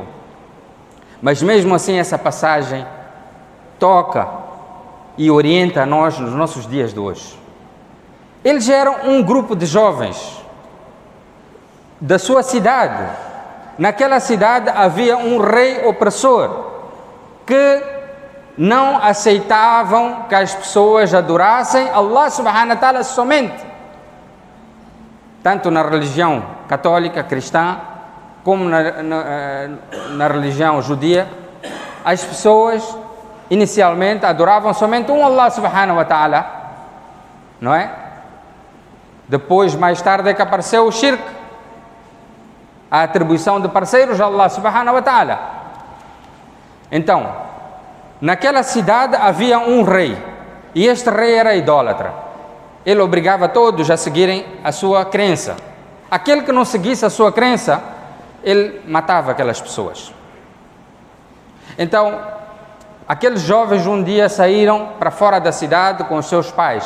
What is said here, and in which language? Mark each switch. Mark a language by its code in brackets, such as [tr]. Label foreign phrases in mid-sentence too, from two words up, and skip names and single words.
[pt] Mas mesmo assim essa passagem toca e orienta a nós nos nossos dias de hoje. Eles eram um grupo de jovens da sua cidade. Naquela cidade havia um rei opressor que não aceitavam que as pessoas adorassem Allah [ar] سبحانه وتعالى [pt] somente. Tanto na religião católica, cristã, como na religião judia, as pessoas inicialmente adoravam somente um Allah [ar] سبحانه وتعالى, [pt] não é? Depois, mais tarde, é que apareceu o shirk, a atribuição de parceiros a Allah [ar] سبحانه وتعالى. [pt] Então, naquela cidade havia um rei, e este rei era idólatra. Ele obrigava todos a seguirem a sua crença. Aquele que não seguisse a sua crença, ele matava aquelas pessoas. Então, aqueles jovens um dia saíram para fora da cidade com os seus pais.